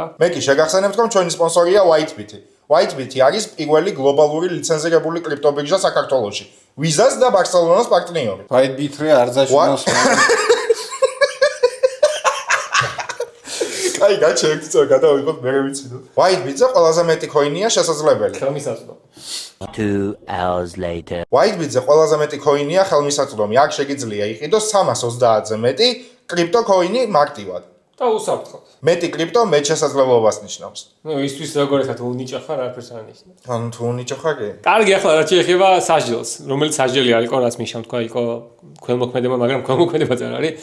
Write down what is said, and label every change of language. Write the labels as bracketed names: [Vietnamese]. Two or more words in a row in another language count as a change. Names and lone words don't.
[Georgian] მე კი შეგახსენებთ რომ ჩვენი სპონსორია WhiteBit. WhiteBit არის პირველი გლობალური ლიცენზირებული კრიპტობირჟა საქართველოში. Visa-ს და Barcelona-ს პარტნიორი. WhiteBit-ი არ ზაშინოს. აი, გაჩერდით რა გადავიღოთ მე ვიცი. WhiteBit-ზე ყველაზე მეტი კოინია შესაძლებელი. ხელმისაწვდომი. [English] 2 hours later. [Georgian] WhiteBit-ზე ყველაზე მეტი კოინია ხელმისაწვდომი. აქ შეგიძლია იყიდოს 330-ზე მეტი კრიპტო კოინი მარტივად. და უსაფრთხოდ. მეტი კრიპტო მეტ შესაძლებლობას ნიშნავს. ნუ ისთვის როგორ ხარ თუ უნიჭა ხარ არაფერს არ ნიშნავს. ანუ თუ უნიჭა ხარ კი. კარგი, ახლა რა შეეხება სასჯელს, რომელიც სასჯელი არ იყო, რაც მიშამ თქვა, იყო ქველმოქმედება, მაგრამ ქველმოქმედებაც არ არის.